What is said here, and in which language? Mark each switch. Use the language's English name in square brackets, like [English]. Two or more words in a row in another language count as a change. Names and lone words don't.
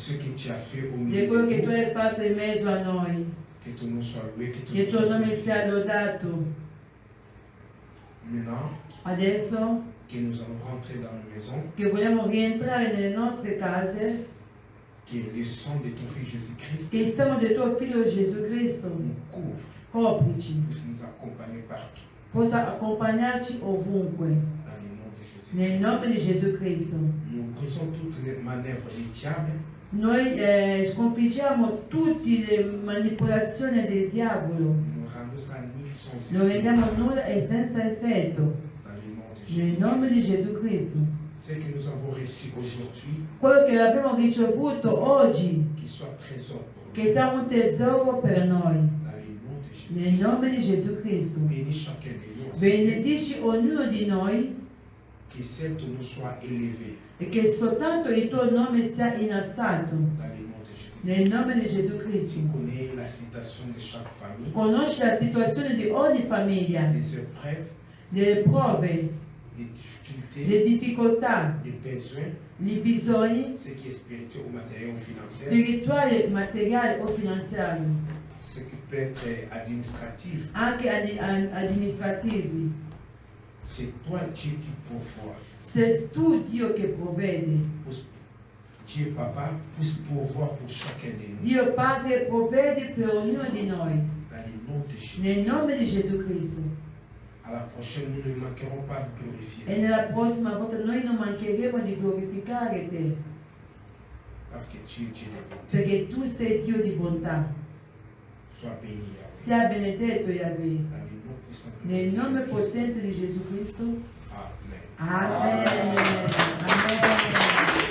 [French] que tu as fait au [Italian] di [French] milieu [Italian] quello che [French] de tu nous. [Italian] hai fatto in mezzo a noi. [French] Que ton nom soit loué, que ton [Italian] Che [French] nom [Italian] il tuo [French] soit [Italian] nome [French] glorifié. [Italian] sia lodato. [French] Maintenant [Italian] Adesso [French] que nous allons rentrer dans nos maisons, [Italian] che vogliamo rientrare nelle nostre case, [French] que le sang de ton Fils Jésus-Christ [Italian] che il sangue del tuo figlio Gesù Cristo [French] nous couvre, [Italian] coprici, [French] puisse nous accompagner partout. [Italian] possa accompagnarci ovunque. [French] Dans le nom de Jésus. [Italian] Nel nome di Gesù Cristo. [French] Nous brisons toutes les manœuvres du diable [Italian] Noi sconfiggiamo tutte le manipolazioni del diavolo, [French] nous rendons ça nul sans [Italian] lo [French] effet. [Italian] rendiamo nulla e senza effetto. [French] Dans le nom de [Italian] Nel [French] Jésus. [Italian] nome di Gesù Cristo. [French] Ce que nous avons reçu aujourd'hui, [Italian] Quello che abbiamo ricevuto oggi, [French] qu'il soit trésor pour nous. [Italian] che sia un tesoro per noi. [French] Dans le nom de Jésus. [Italian] Nel nome di Gesù Cristo. [French] Bénis chacun de nous. [Italian] Benedici ognuno di noi [French] Que cet nom soit élevé. [Italian] e che soltanto il tuo nome sia innalzato. [French] Dans le nom de Jésus. [Italian] Nel nome di Gesù Cristo. [French] Tu connais la situation de chaque famille, [Italian] Conosci la situazione di ogni famiglia, [French] les épreuves, [Italian] le prove, [French] les difficultés, [Italian] le difficoltà, [French] les besoins, [Italian] i bisogni [French] ce qui est spirituel ou matériel ou financier, [Italian] spirituali, materiali o finanziari, [French] ce qui peut être administratif. [Italian] anche amministrativi. [French] C'est toi Dieu qui pourvoit. [Italian] Sei tu Dio che provvedi. [French] Dieu Papa puisse pourvoir pour chacun de nous. [Italian] Dio Padre provvedi per ognuno di noi. [French] Dans le nom de Jésus. [Italian] Nel nome di Gesù Cristo. [French] À la prochaine, nous ne manquerons pas de glorifier. [Italian] E nella prossima volta noi non mancheremo di glorificare te, [French] Parce que tu es Dieu de bonté. [Italian] perché tu sei Dio di bontà. [French] Sois béni. Yahweh. [Italian] Sia benedetto Yahweh. [French] Dans le nom puissant de [Italian] Nel nome [French] Jésus. [Italian] potente di Gesù Cristo. [French] Amen. [Italian] Amen. Amen.